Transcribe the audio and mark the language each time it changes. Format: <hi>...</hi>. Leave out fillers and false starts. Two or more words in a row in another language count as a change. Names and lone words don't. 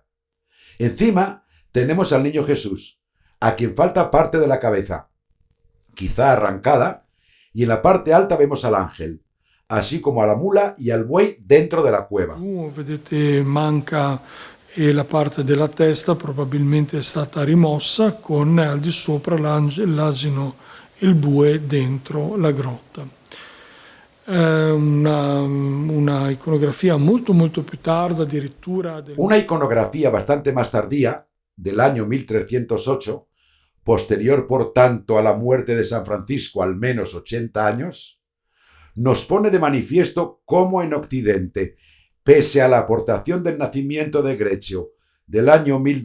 <es>Encima tenemos al niño Jesús, a quien falta parte de la cabeza, quizá arrancada, y en la parte alta vemos al ángel, así como a la mula y al buey dentro de la cueva.</es> <it>vedete manca la parte della testa, probabilmente è stata rimossa, con al di sopra l'asino e il bue dentro la grotta. Una iconografia molto molto più tarda, addirittura</it> <es>Una iconografía bastante más tardía, del año 1308, posterior por tanto a la muerte de San Francisco al menos 80 años, nos pone de manifiesto cómo en Occidente, pese a la aportación del nacimiento de Greccio del año</es>